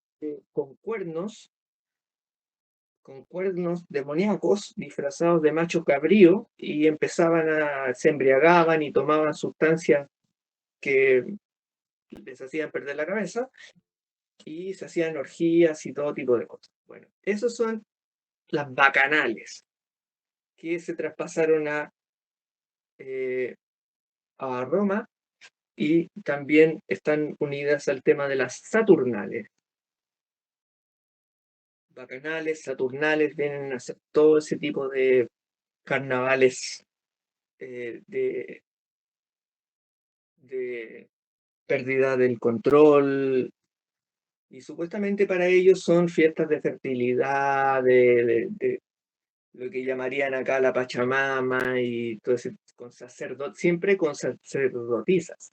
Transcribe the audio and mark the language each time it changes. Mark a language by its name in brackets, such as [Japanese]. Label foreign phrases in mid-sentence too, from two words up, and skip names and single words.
[Spanish] con cuernos demoníacos, disfrazados de macho cabrío, y se embriagaban y tomaban sustancias que les hacían perder la cabeza, y se hacían orgías y todo tipo de cosas. Bueno, esos son las bacanales, que se traspasaron eh, a Roma, y también están unidas al tema de las saturnales. Bacanales, saturnales, vienen a ser todo ese tipo de carnavales de pérdida del control, y supuestamente para ellos son fiestas de fertilidad, de lo que llamarían acá la Pachamama, y todo ese, siempre con sacerdotisas.